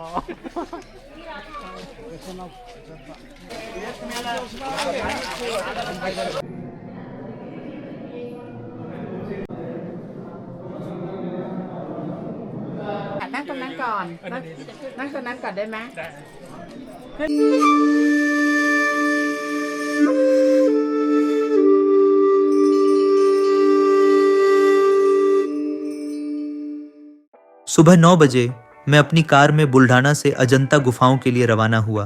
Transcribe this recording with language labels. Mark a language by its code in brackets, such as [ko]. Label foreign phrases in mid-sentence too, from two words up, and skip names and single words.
[th] นั่งตรงนั้นก่อนนั่งตรงนั้นก่อนได้ไหม [hi] सुबह 9 बजे मैं अपनी कार में बुल्ढाना से अजंता गुफाओं के लिए रवाना हुआ।